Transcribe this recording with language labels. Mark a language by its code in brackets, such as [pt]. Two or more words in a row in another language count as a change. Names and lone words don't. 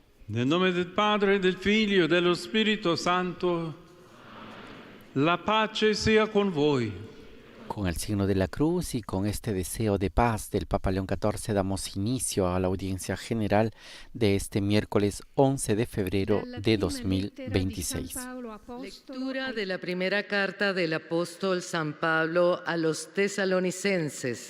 [it] Nel nome del Padre, del Figlio e dello Spirito Santo, la pace sia con voi. [es] Con el signo de la cruz y con este deseo de paz del Papa León XIV damos inicio a la audiencia general de este miércoles 11 de febrero de 2026. Lectura de la primera carta del apóstol San Pablo a los tesalonicenses.